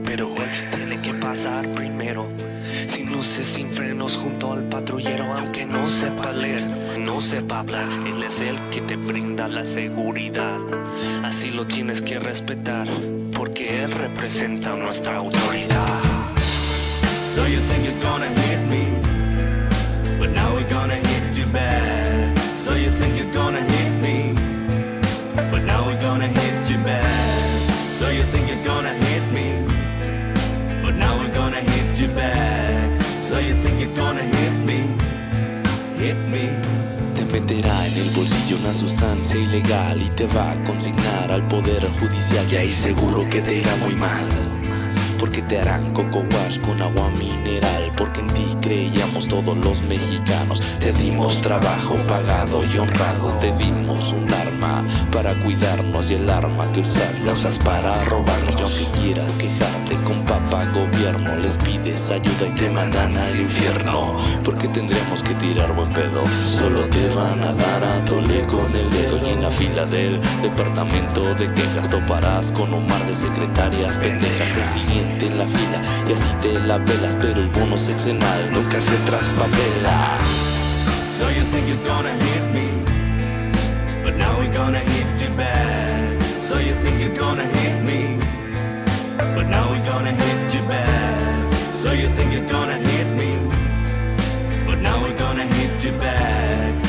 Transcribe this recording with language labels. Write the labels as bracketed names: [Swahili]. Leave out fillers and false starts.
[Spanish] Pero él tiene que pasar primero. Sin luces, sin frenos, junto al patrullero. Aunque no sepa leer, no sepa hablar, él es el que te brinda la seguridad. Así lo tienes que respetar, porque él representa nuestra autoridad. [English] So you think you're gonna hit me, but now we're gonna hit you back. So you think you're gonna hit me, but now we're gonna hit you back. So you think you're gonna hit me, but now we're gonna hit you back. So you think you're gonna hit me, hit me. [Spanish] Meterás en el bolsillo una sustancia ilegal y te va a consignar al poder judicial. Y ahí seguro que te irá muy mal, porque te harán coco wash con agua mineral. Porque en ti creíamos todos los mexicanos. Te dimos trabajo pagado y honrado. Te dimos un arma para cuidarnos. Y el arma que usas la usas para robarnos. Y aunque quieras quejarte con papá gobierno, les pides ayuda y te mandan al infierno. Porque tendremos que tirar buen pedo. Solo te van a dar a tole con el dedo. Y en la fila del departamento de quejas toparás con un mar de secretarias pendejas. En la fila y así te la pelas, pero el bono sexenal nunca se traspapela. [English] So you think you're gonna hit me, but now we're gonna hit you back. So you think you're gonna hit me, but now we're gonna hit you back. So you think you're gonna hit me, but now we're gonna hit you back.